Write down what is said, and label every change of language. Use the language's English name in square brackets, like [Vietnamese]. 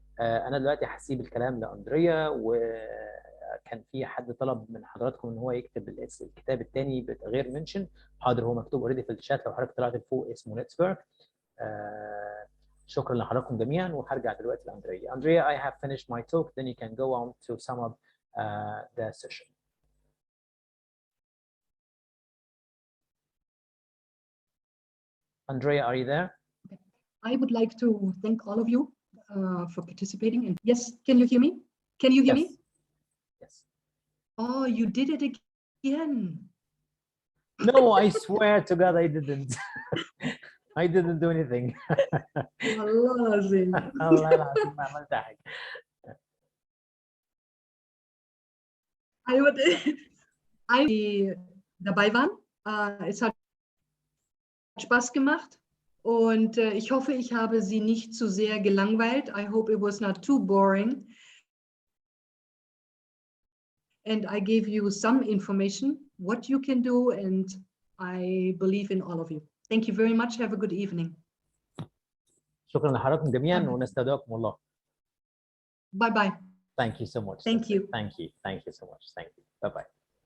[Arabic] انا دلوقتي هسيب الكلام لاندريا، وكان في حد طلب من حضراتكم ان هو يكتب الكتاب الثاني غير منشن. حاضر، هو مكتوب اوريدي في الشات لو حضرتك طلعت لفوق، اسمه نتسورك. شكرا لحضراتكم جميعا، وهرجع دلوقتي لاندريا. [English] Andrea, I have finished my talk, then you can go on to sum up the session. Andrea, are you there? I would like to thank all of you for participating. And yes, can you hear me? Can you hear me? Yes. Oh, you did it again. No, I swear to God I didn't. I didn't do anything. [Arabic] والله العظيم. الله العظيم ما عملت حاجة. [German] Die dabei waren. Es hat Spaß gemacht und ich hoffe, ich habe Sie nicht zu sehr gelangweilt. [English] I hope it was not too boring. And I gave you some information, what you can do, and I believe in all of you. Thank you very much. Have a good evening. [Arabic] شكرا لحضراتكم جميعا ونستودعكم الله. [English] Bye bye. Thank you so much. Thank you. Thank you. Thank you so much. Thank you. Bye bye.